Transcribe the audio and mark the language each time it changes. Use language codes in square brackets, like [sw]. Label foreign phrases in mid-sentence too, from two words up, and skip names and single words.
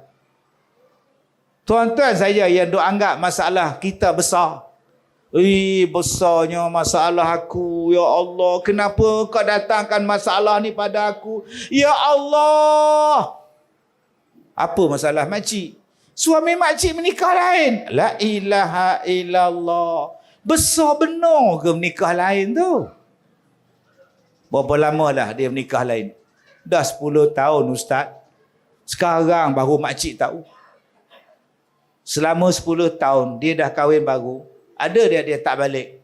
[ms] Tuan-tuan saja yang duk anggap masalah kita besar. Besarnya masalah aku. [ar] يا الله, [ms] kenapa kau datangkan masalah ni pada aku? [ar] يا الله. [ms] Apa masalah makcik? Suami makcik menikah lain. [ar] لا إله إلا الله. [ms] Besar benar ke menikah lain tu? Berapa lama dah dia menikah lain? Dah 10 tahun Ustaz. Sekarang baru makcik tahu. Selama 10 tahun dia dah kahwin baru. Ada dia tak balik.